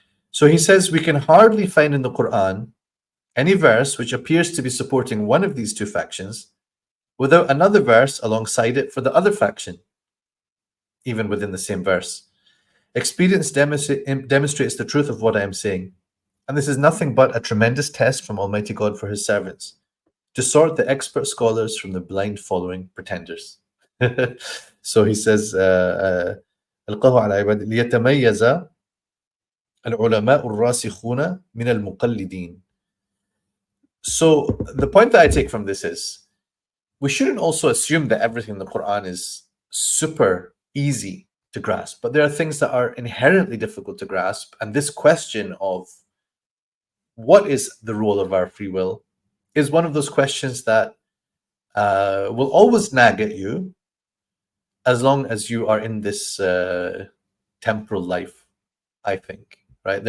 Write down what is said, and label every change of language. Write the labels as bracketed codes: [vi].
[en] So he says we can hardly find in the Quran any verse which appears to be supporting one of these two factions without another verse alongside it for the other faction, even within the same verse. Experience demonstrates the truth of what I am saying, and this is nothing but a tremendous test from Almighty God for his servants, to sort the expert scholars from the blind following pretenders. So he says, [ar] ألقاه على عباد ليتميز العلماء الراسخون من المقلدين. [en] So the point that I take from this is, we shouldn't also assume that everything in the Quran is super easy to grasp, but there are things that are inherently difficult to grasp, and this question of what is the role of our free will is one of those questions that will always nag at you as long as you are in this temporal life, I think, right?